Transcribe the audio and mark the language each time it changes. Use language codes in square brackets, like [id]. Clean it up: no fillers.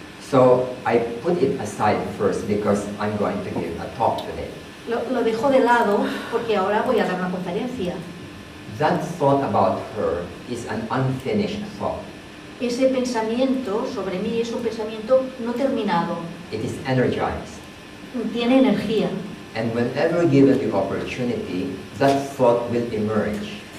[en] So I put it aside first because I'm going to give a talk today. [es] Lo dejo de lado porque ahora voy a dar una conferencia. [en] That thought about her is an unfinished thought. [es] Ese pensamiento sobre mí es un pensamiento no terminado. [en] It is energized. [es] Tiene energía. [en] And whenever given the opportunity, that thought will emerge.